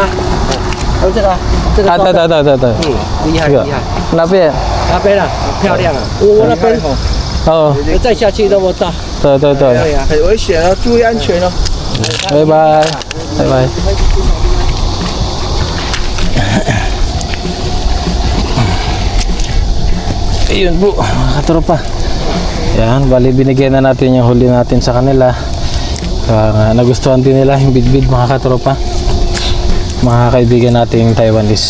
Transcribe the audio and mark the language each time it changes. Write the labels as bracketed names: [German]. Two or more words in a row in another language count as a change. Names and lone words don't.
[Chinese] 用这个。这个。对。厉害。那边。那边啊，漂亮啊。我那边。再下去那么大。对。很危险哦，注意安全哦。 [Filipino] 拜拜。Ayun po mga katropa. Yan, bali binigyan na natin yung huli natin sa kanila. Nagustuhan din nila yung bidbid mga katropa, mga kaibigan natin Taiwanese.